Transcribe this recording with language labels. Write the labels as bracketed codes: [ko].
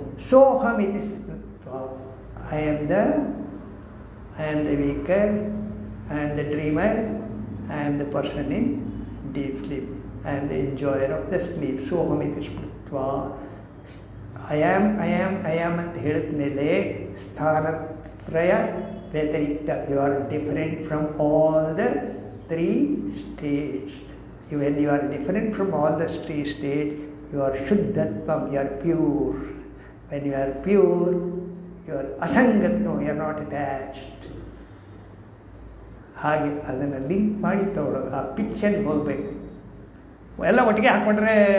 [sa] Soham iti smritva. [en] I am the waker, I am the dreamer, I am the person in deep sleep, I am the enjoyer of the sleep. [sa] Soham iti smritva. [en] I am [kn] ಅಂತ ಹೇಳಿದ ಮೇಲೆ [sa] ಸ್ಥಾನತ್ರಯ ವ್ಯತಿರಿಕ್ತ. [en] You are different from all the three states. When you are different from all the three states, you are shuddhatvam, you are pure. When you are pure, you are asangatvam, you are not attached. [kn] ಹಾಗೆ ಅದನ್ನು link ಮಾಡಿ ತಗೊಳ್ಳೋದು, ಆ ಪಿಚ್ಚಲ್ಲಿ ಹೋಗಬೇಕು. ಎಲ್ಲ ಒಟ್ಟಿಗೆ ಹಾಕ್ಕೊಂಡ್ರೆ